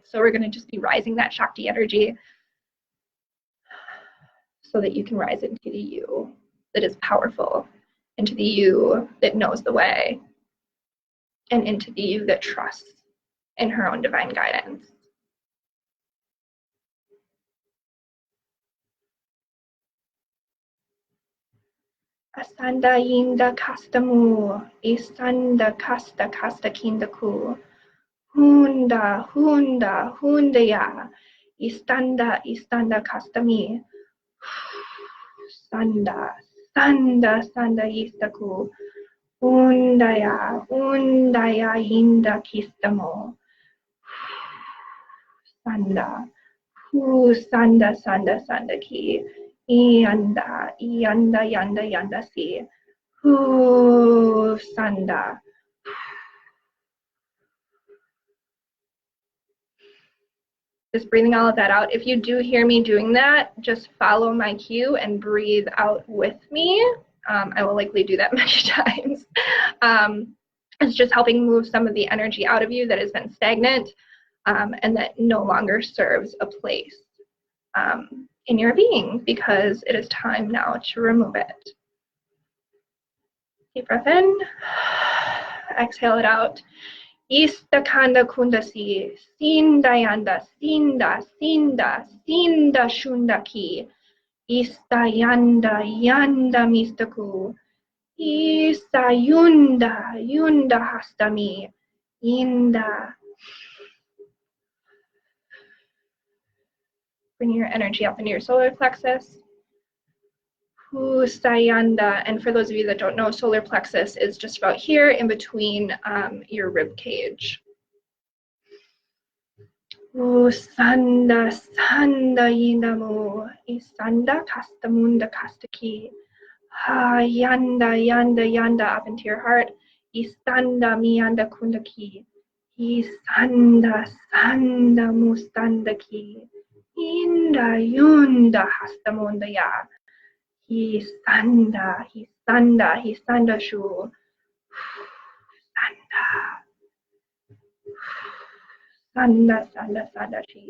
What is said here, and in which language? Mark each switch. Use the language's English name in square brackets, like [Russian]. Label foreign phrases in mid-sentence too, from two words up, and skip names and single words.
[English] So we're going to just be rising that Shakti energy so that you can rise into the you that is powerful, into the you that knows the way, and into the you that trusts in her own divine guidance. Asanda yinda kastamu, isanda kasta kasta kindaku, hunda hunda hundaya, istanda istanda kastami, sanda sanda sanda istaku, undaya undaya yinda kistamo, sanda sanda sanda sanda ki. Yanda, yanda, yanda, yanda, si. Sanda. Just breathing all of that out. If you do hear me doing that, just follow my cue and breathe out with me. I will likely do that many times. It's just helping move some of the energy out of you that has been stagnant and that no longer serves a place in your being, because it is time now to remove it. Deep breath in, exhale it out. Ista kanda kundasi, sinda yanda, sinda, sinda, sinda shundaki. Ista yanda, yanda mistaku. Ista yunda, yunda hastami. Inda. Bring your energy up into your solar plexus. Sayanda, and for those of you that don't know, solar plexus is just about here in between your rib cage. Sanda sanda yindamu, isanda kastamunda kastaki. Ha yanda yanda yanda up into your heart. Istanda miyanda kundaki. Isanda sanda mustandaki. Inda yunda hastamunda ya. Hisanda shu. Sanda shi.